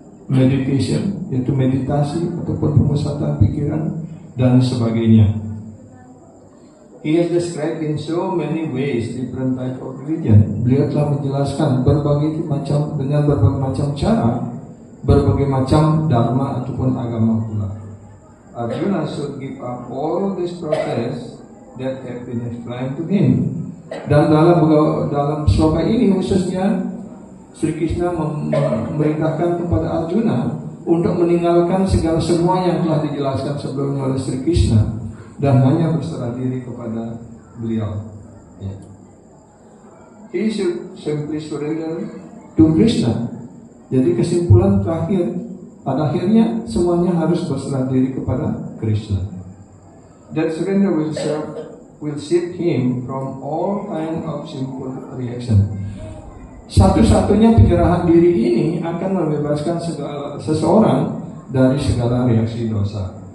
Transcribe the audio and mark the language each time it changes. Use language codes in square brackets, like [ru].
[id] Meditation, yaitu meditasi ataupun pemusatan pikiran dan sebagainya. [en] He has described in so many ways different type of religion. [id] Beliau telah menjelaskan berbagai macam dengan berbagai macam cara, berbagai macam dharma ataupun agama pula. [en] Arjuna should give up all this process that have been explained to him. [id] Dan dalam sloka ini khususnya Sri Krishna memerintahkan kepada Arjuna untuk meninggalkan segala semua yang telah dijelaskan sebelumnya oleh Sri Krishna dan hanya berserah diri kepada beliau. Ya. [en] He should simply surrender to Krishna. [id] Jadi kesimpulan terakhir, pada akhirnya semuanya harus berserah diri kepada Krishna. [en] That surrender will save him from all kind of simple reaction. [id] Satu-satunya penyerahan diri ini akan membebaskan seseorang dari segala reaksi dosa.